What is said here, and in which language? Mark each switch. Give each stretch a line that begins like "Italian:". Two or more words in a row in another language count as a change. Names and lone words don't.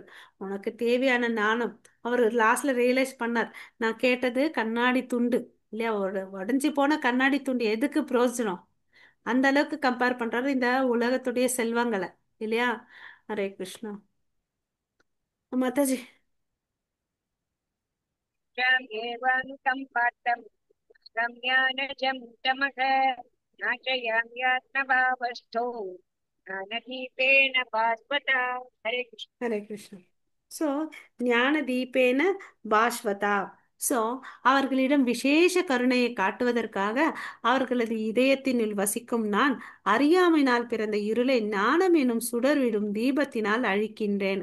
Tamil: உனக்கு தேவையான ஞானம் அவர் லாஸ்ட்ல ரியலைஸ் பண்ணார். நான் கேட்டது கண்ணாடி துண்டு இல்லையா, ஒரு உடைஞ்சு போன கண்ணாடி துண்டு எதுக்கு பிரயோஜனம். அந்த அளவுக்கு கம்பேர் பண்றாரு இந்த உலகத்துடைய செல்வங்களை இல்லையா.
Sanskrit: हरे कृष्णा
Tamil: மாதாஜி.
Sanskrit: एवानुकम्पार्थम् रम्यानजं तमः नाशयाम्यात्मभावस्थो ज्ञानदीपेन भास्वता। हरे कृष्ण। हरे कृष्णा.
Tamil: ஸோ
Sanskrit: ज्ञान दीपेन भास्वता.
Tamil: ஸோ அவர்களிடம் விசேஷ கருணையை காட்டுவதற்காக அவர்களது இதயத்தினுள் வசிக்கும் நான் அறியாமையினால் பிறந்த இருளை ஞானம் எனும் சுடர்விடும் தீபத்தினால் அழிக்கின்றேன்.